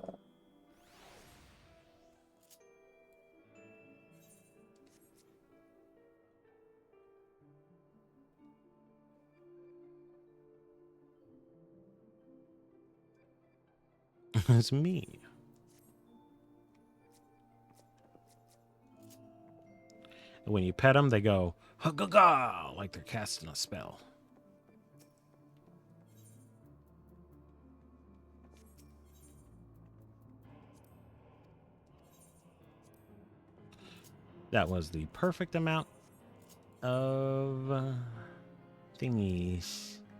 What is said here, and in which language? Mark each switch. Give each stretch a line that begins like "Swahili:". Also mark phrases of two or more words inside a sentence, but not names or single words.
English: It's me. And when you pet them, they go ha-ga-ga, like they're casting a spell. That was the perfect amount of thingies.